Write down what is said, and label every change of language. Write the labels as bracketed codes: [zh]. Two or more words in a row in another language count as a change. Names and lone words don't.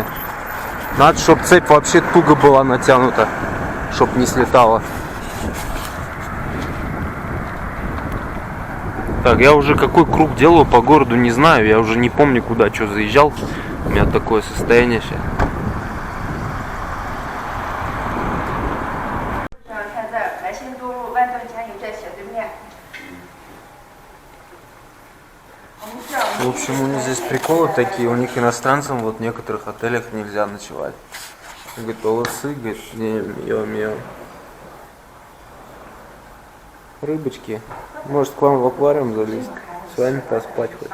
[ru] Надо, чтобы цепь вообще туго была натянута, чтоб не слетала. Так, я уже какой круг делаю по городу не знаю, я уже не помню, куда что заезжал. У меня такое состояние сейчас. [zh] 看这儿，来新都路万顿餐饮在斜对面。 [ru] В общем, у них здесь приколы такие, у них иностранцам вот в некоторых отелях нельзя ночевать. Говорит, олысы, говорит, не, мио. Рыбочки, может к вам в аквариум залезть, с вами поспать хоть.